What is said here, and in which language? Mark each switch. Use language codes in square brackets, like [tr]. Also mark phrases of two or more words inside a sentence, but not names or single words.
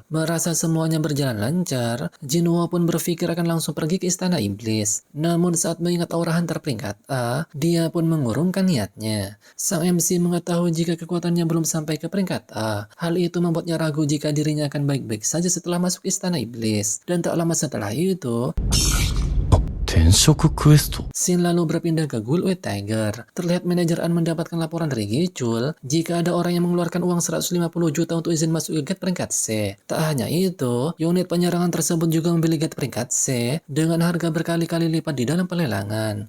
[id] Merasa semuanya berjalan lancar, Jinho pun berpikir akan langsung pergi ke istana iblis. Namun saat mengingat aura hunter peringkat A, dia pun mengurungkan niatnya. Sang MC mengetahui jika kekuatannya belum sampai ke peringkat A. Hal itu membuatnya ragu jika dirinya akan baik-baik saja setelah masuk istana iblis. Dan tak lama setelah itu, [ja] 転職クエスト。 [id] Shin lalu berpindah ke Ghoul-White Tiger. Terlihat manajer An mendapatkan laporan dari Gicul jika ada orang yang mengeluarkan uang 150 juta untuk izin masuk ke gate peringkat C. Tak hanya itu, unit penyerangan tersebut juga membeli gate peringkat C dengan harga berkali-kali lipat di dalam pelelangan.